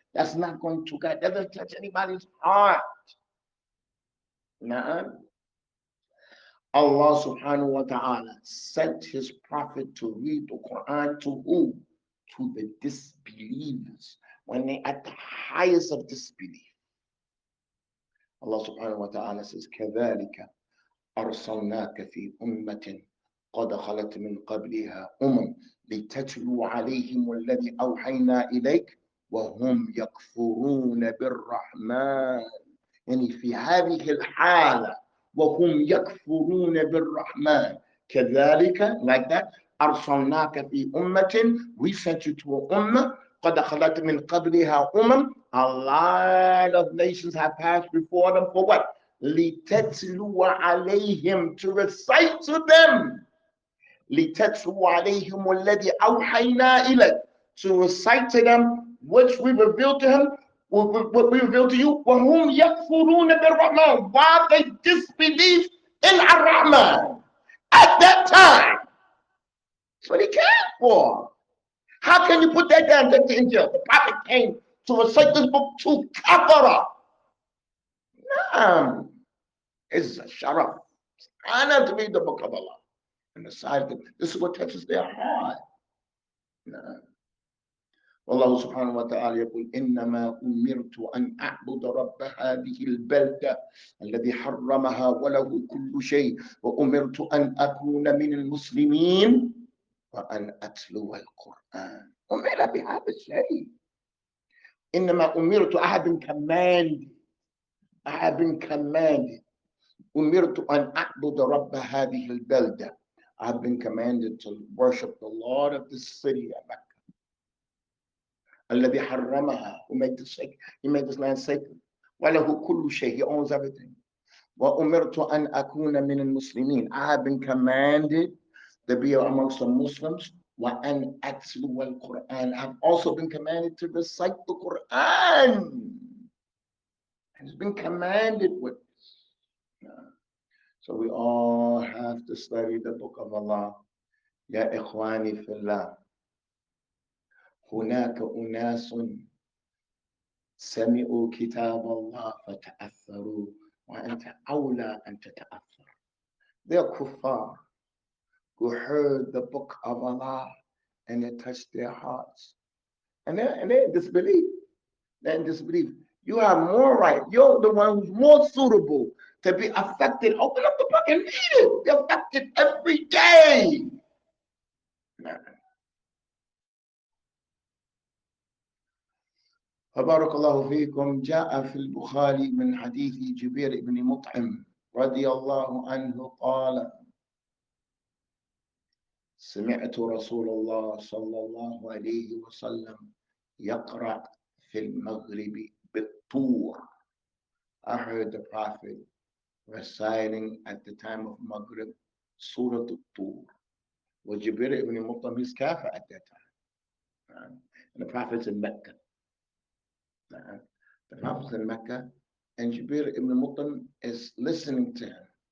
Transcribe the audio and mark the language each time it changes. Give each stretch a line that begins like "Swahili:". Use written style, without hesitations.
English: That's not going to, that doesn't touch anybody's heart. Nah. Allah subhanahu wa ta'ala sent his prophet to read the Quran to who? To the disbelievers. When they're at the highest of disbelief.
Arabic: Allah subhanahu wa ta'ala says, كَذَلِكَ أَرْسَلْنَاكَ فِي أُمَّةٍ قد خلت من قبلها لتتلو عليهم الذي أوحينا إليك وهم يكفرون بالرحمن. يعني في هذه الحالة وهم يكفرون بالرحمن كذلك,
English: like that,
Arabic: أرسلناك في أمة,
English: we sent you to an ummah
Arabic: قد خلت من قبلها
English: a lot of nations have passed before them for what?
Arabic: لتتلو عليهم,
English: to recite to them.
Arabic: لِتَتْلُوَ عَلَيْهِمُ الَّذِي أَوْحَيْنَا إِلَيْكَ,
English: to recite to them which we revealed to him, what we revealed to you,
Arabic: وَهُمْ يَكْفُرُونَ بِالرَّحْمَنِ,
English: while they disbelieve in Ar-Rahman at that time. That's what he came for. How can you put that down to the Injil? The prophet came to recite this book to kafara. No, it's a sharaf. It's an honor to read the book of Allah. And decide that this is what touches their heart.
Arabic: والله سبحانه وتعالى يقول إنما أمرت أن أعبد رب هذه البلدة الذي حرمها وله كل شيء وأمرت أن أكون من المسلمين وأن أتلو القرآن. أمر بهذا الشيء. إنما أمرت,
English: I have been commanded. I have been commanded.
Arabic: أمرت أن أعبد رب هذه البلدة.
English: I've been commanded to worship the Lord of this city of Mecca.
Arabic: الذي حرمها,
English: who made this sacred, he made this land sacred.
Arabic: وله كل شيء,
English: he owns everything.
Arabic: وأمرت أن أكون من المسلمين,
English: I have been commanded to be amongst the Muslims.
Arabic: وأن أتلو القرآن,
English: I've also been commanded to recite the Quran. It's been commanded with this. So we all have to study the book of Allah.
Arabic: Ya ikhwani fillah. هناك أناس سمعوا كتاب الله فتأثروا وأنت أولى أن تتأثر.
English: They are kuffar who heard the book of Allah and it touched their hearts. And they disbelieve. They're in disbelief. You have more right. You're the one who's more suitable to be affected. Open up the book and read it. Be affected every day.
Arabic: فبارك الله فيكم. جاء في البخاري من حديث جبير بن مطعم رضي الله عنه قال: سمعت رسول الله صلى الله عليه وسلم يقرأ في المغرب بالطور.
English: I heard the Prophet reciting at the time of Maghrib Surah Al-Tur. Was Jibir ibn Mut'im his kafir at that time? And the Prophet's in Mecca. The Prophet's in Mecca, and Jibir ibn Mut'im is listening to him.